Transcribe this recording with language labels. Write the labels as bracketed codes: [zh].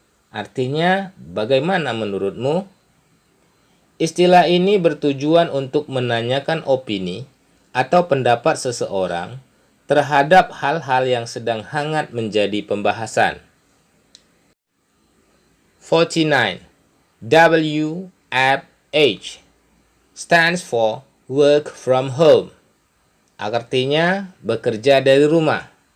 [id] Artinya bagaimana menurutmu? Istilah ini bertujuan untuk menanyakan opini atau pendapat seseorang terhadap hal-hal yang sedang hangat menjadi pembahasan. 49. [en] WFH stands for Work from Home. [id] Artinya bekerja dari rumah.